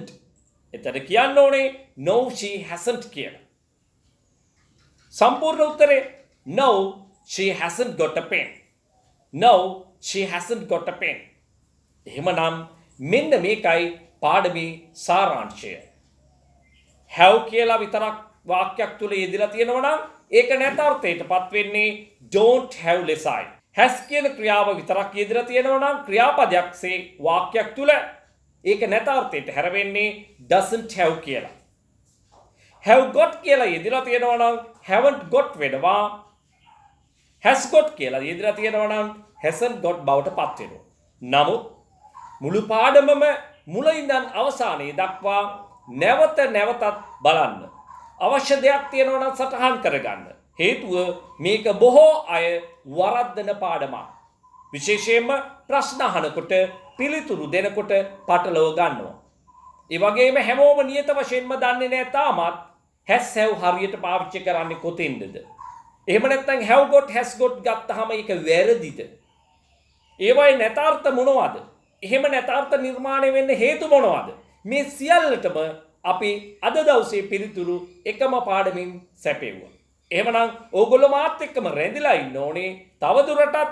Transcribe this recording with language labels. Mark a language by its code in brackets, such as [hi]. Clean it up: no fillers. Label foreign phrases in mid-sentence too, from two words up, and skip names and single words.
[si] එතන කියන්න ඕනේ [en] no, she hasn't [si] කියලා. සම්පූර්ණ උත්තරේ [en] No, she hasn't got a pen. No, she hasn't got a pen. [si] එහෙමනම් මෙන්න මේකයි පාඩමේ සාරාංශය. have කියලා විතරක් වාක්‍යයක් තුල යෙදලා තියෙනවා නම් ඒක නැතාර්ථයටපත් වෙන්නේ [en] don't have [si] ලෙසයි. has කියන ක්‍රියාව විතරක් යෙදලා තියෙනවා නම් ක්‍රියාපදයක්සේ වාක්‍යයක් තුල ඒක නැතාර්ථයට හැරෙන්නේ [en] doesn't have [si] කියලා. [en] have got [si] කියලා යෙදලා තියෙනවා නම් [en] haven't got [si] වෙනවා. [en] has got [si] කියලා යෙදලා තියෙනවා නම් [en] hasn't got [si] බවට පත් වෙනවා. නමුත් මුළු පාඩමම මුල ඉඳන් අවසානයේ දක්වා නැවත නැවතත් බලන්න. අවශ්‍ය දෙයක් තියෙනවා නම් සටහන් කරගන්න. හේතුව මේක බොහෝ අය වරද්දන පාඩමක්. විශේෂයෙන්ම ප්‍රශ්න අහනකොට පිළිතුරු දෙනකොට පටලව ගන්නවා. ඒ වගේම හැමෝම නියත වශයෙන්ම දන්නේ නැහැ තාමත් [en] has have [si] හරියට පාවිච්චි කරන්නේ කොතෙන්ද? එහෙම නැත්නම් [en] have got has got [si] ගත්තාම ඒක වැරදිද? ඒවයි නැතාර්ථ මොනවද? එහෙම නැතාර්ථ නිර්මාණය වෙන්න හේතු මොනවද? මේ සියල්ලටම අපි අද දවසේ පිළිතුරු එකම පාඩමින් සැපෙවුවා. එහෙමනම් ඕගොල්ලෝ මාත් එක්කම රැඳිලා ඉන්න ඕනේ තවදුරටත්.